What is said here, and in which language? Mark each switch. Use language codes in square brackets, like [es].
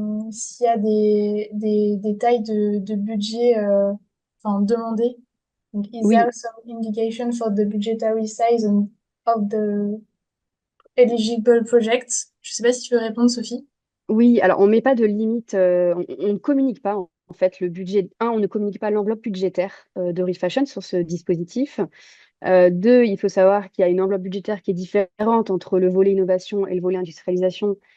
[fr] S'il y a des tailles de budget enfin, demandées. Donc, [en] is [fr] Oui, [en] there some indication for the budgetary size of the eligible projects? [fr] Je sais pas si tu veux répondre, Sophie. oui, alors on met pas de limite, on ne communique pas en fait le budget. Un, on ne communique pas l'enveloppe budgétaire de Refashion sur ce dispositif. Deux, il faut savoir qu'il y a une enveloppe budgétaire qui est différente entre le volet innovation et le volet industrialisation.